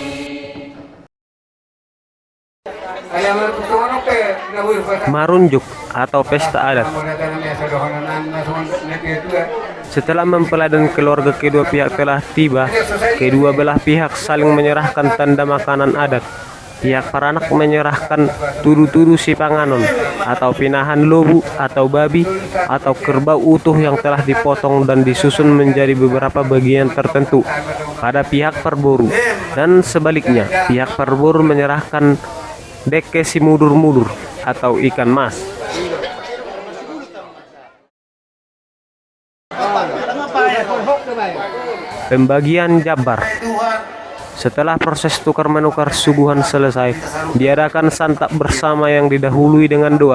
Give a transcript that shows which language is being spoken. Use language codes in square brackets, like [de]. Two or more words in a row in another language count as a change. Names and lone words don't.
[id] Marunjuk atau pesta adat. Setelah mempelai dan keluarga kedua pihak telah tiba, kedua belah pihak saling menyerahkan tanda makanan adat. Pihak Paranak menyerahkan [bbc] tudu-tudu si panganon [id] atau [bbc] pinahan lobu [id] atau babi atau kerbau utuh yang telah dipotong dan disusun menjadi beberapa bagian tertentu pada pihak Perboru, dan sebaliknya pihak Perboru menyerahkan [bbc] dekke si mudur-mudur [id] atau ikan mas. Pembagian jabar. Setelah proses tukar-menukar suguhan selesai, diadakan santap bersama yang didahului dengan doa.